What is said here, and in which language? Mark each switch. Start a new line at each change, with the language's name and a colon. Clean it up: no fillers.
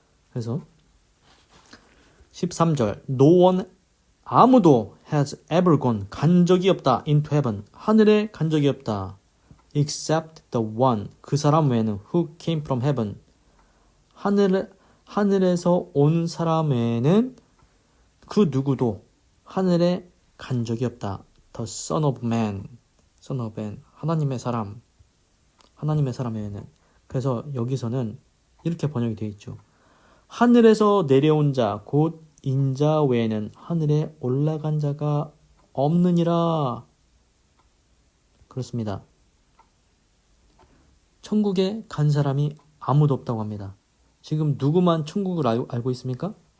Korean: 그래서 13절
English: No one
Korean: 아무도
English: has ever gone
Korean: 간 적이 없다
English: into heaven
Korean: 하늘에 간 적이 없다
English: except the one
Korean: 그 사람 외에는
English: who came from heaven
Korean: 하늘에서 온 사람 외에는 그 누구도 하늘에 간 적이 없다.
English: The Son of Man
Korean: 하나님의 사람 외에는. 그래서 여기서는 이렇게 번역이 되어 있죠. 하늘에서 내려온 자 곧 인자 외에는 하늘에 올라간 자가 없느니라. 그렇습니다. 천국에 간 사람이 아무도 없다고 합니다. 지금 누구만 천국을 알고 있습니까?